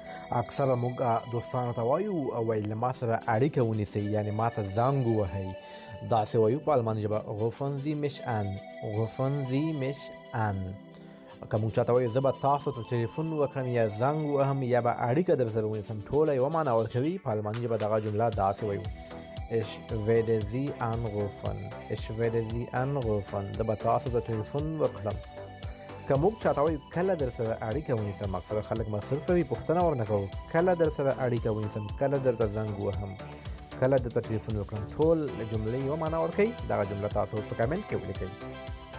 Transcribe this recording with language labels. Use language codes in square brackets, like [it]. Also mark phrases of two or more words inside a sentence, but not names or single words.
[ps] اکثره موږ دوستانو ته وایو او له ما سره اړیکه ونیسئ، یعنی ما ته زنګ ووهئ. داسې وایو په الماني ژبه [de] rufen Sie mich an. rufen Sie mich an. [ps] که موږ چاته وایو زه به تاسو ته تلیفون وکړم یا زنګ ووهم یا به اړیکه در سره ونیسم، ټوله یوه معنا ورکوي. په الماني ژبه دغه جمله داسې وایو: [de] Ich werde Sie anrufen. Ich werde Sie anrufen. [ps] زه به تاسو ته تلیفون وکړم. که موږ چاته وایو کله در سره اړیکه ونیسم، اکثره خلک مصروف وي، پوښتنه ورنه کوو کله در سره اړیکه ونیسم، کله درته زنګ ووهم، کله درته تلیفون وکړم. ټول جملې یوه معنا ورکوي. دغه جمله تاسو په کمنټ کې ولیکئ.